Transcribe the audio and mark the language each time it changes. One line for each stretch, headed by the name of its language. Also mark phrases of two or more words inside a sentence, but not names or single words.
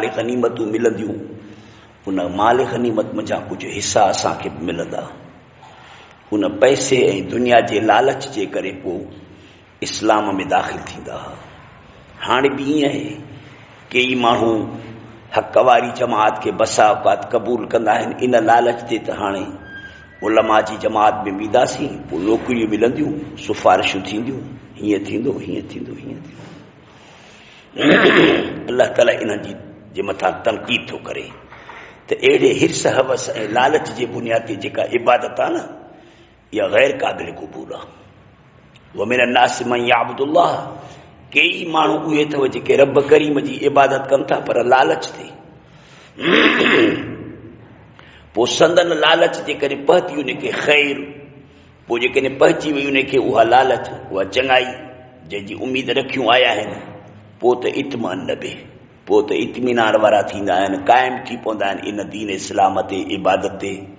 Sindhi: गनीमतूं मिलंदियूं उन माल गनीमत मंझां कुझु हिसा असांखे बि मिलंदा उन पैसे ऐं दुनिया जे लालच जे करे पोइ इस्लाम में दाख़िल थींदा हाणे बि ईअं आहे कई माण्हू हक़ वारी जमात खे बसा औकात क़बूल कंदा आहिनि इन लालच ते त हाणे उलमा जी जमात में वेंदासीं पोइ नौकरियूं मिलंदियूं सिफारिशूं थींदियूं हीअं थींदो हीअं थींदो हीअं थींदो अल्लाह ताला इन्हनि जे मथां तनक़ीद थो करे त अहिड़े हिर्स हवस ऐं लालच जे बुनियाद ते जेका इबादत आहे न इहा गैर क़ाबिल क़बूल आहे
Arabic: ومن الناس من يعبد الله
Sindhi: कई माण्हू उहे अथव जेके रब करीम जी इबादत कनि था पर लालच ते पोइ संदन लालच जे करे पहुती उनखे ख़ैर पोइ जेकॾहिं पहुची वई उनखे उहा लालच उहा चङाई जंहिंजी उमेद रखियूं आया आहिनि पोइ त इत्मीनान न बि पोइ त इत्मीनान वारा थींदा आहिनि क़ाइमु थी पवंदा आहिनि इन दीन इस्लाम ते इबादत ते